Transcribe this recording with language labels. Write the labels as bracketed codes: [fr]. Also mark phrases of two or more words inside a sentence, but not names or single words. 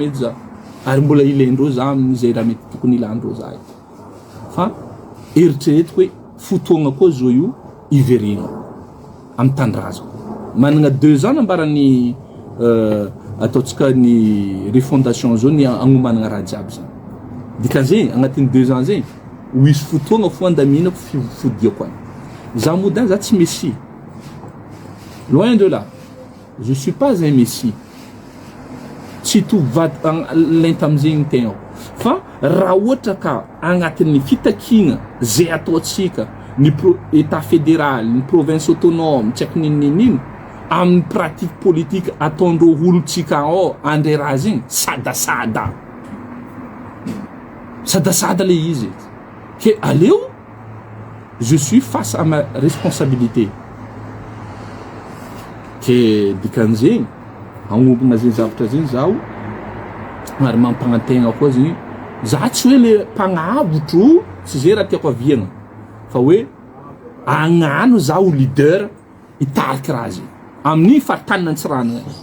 [mg] eto za ary mbola ilaindreo za amin'izay raha mety tokony ilandreo za eto fa eritreretiko hoe fotoagna koa zo io iverena amin'ny tandrazako managna 2 ans nambarany ataotsika ny refondation zao ny agnomanagna raha jiaby zany dikan'zegny agnatin'ny 2 ans zegny ho isy fotoagna fo andaminako fodiako any za modin za tsy [fr] messie loin de là je suis pas un messie [mg] tsy tovivady lenta amizegny tegna fa raha ohatra ka agnatin'ny fitakigna zay ataotsika ny [fr] état fédéral [mg] ny [fr] province autonome [mg] tsy haiko ninninino amin'ny [fr] pratique politique [mg] ataondreo olotsika ao andre raha zegny sadasada le izy ke aleo [fr] je suis face à ma responsabilité [mg] ke dikan'zegny agnombagna zegny zavatra zegny zaho ary mampagnantegna koa zegny za tsy hoe le mpagnavotro tsy zay raha tiako aviagna fa hoe agnano za ho leader hitariky raha zegny amin'ny faritanina antsiranagna